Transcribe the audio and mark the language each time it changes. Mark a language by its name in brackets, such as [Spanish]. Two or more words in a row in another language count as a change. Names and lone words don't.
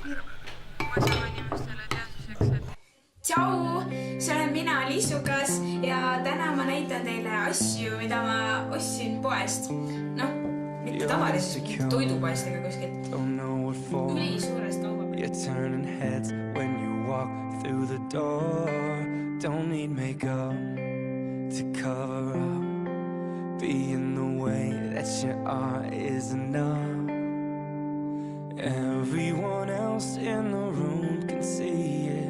[Estonian] Tšau, see olen mina Liisukas ja täna ma näitan teile asju, mida ma ostsin poest. Noh, mitte tavalisest toidupoest ega kuskilt. Üli suurest kauba. [English] You're turning heads when you walk through the door. Don't need makeup to cover up. Being the way that you are is enough. Everyone else in the room can see it.